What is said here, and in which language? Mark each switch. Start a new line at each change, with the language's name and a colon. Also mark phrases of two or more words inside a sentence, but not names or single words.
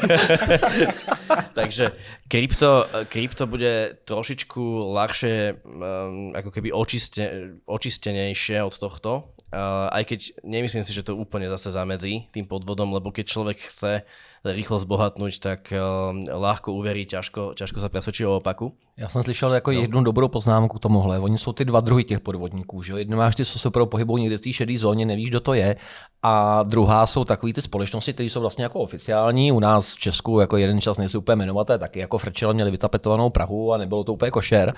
Slovak: Takže krypto bude trošičku ľahšie, ako keby očistenejšie od tohto. Aj keď nemyslím si, že to úplne zase zamedzí tým podvodom, lebo keď človek chce rýchlo zbohatnúť, tak ľahko uverí, ťažko sa presvedčí o opaku.
Czech: Já jsem slyšel jako jednu dobrou poznámku k tomuhle. Oni jsou ty 2 druhy těch podvodníků. Že? Jedno máš ty, co se pohybují někde v té šedé zóně, nevíš, kdo to je. A druhá jsou takový ty společnosti, které jsou vlastně jako oficiální. U nás v Česku jako jeden čas nejsou úplně jmenovaté, taky jako frčel, měli vytapetovanou Prahu a nebylo to úplně košer.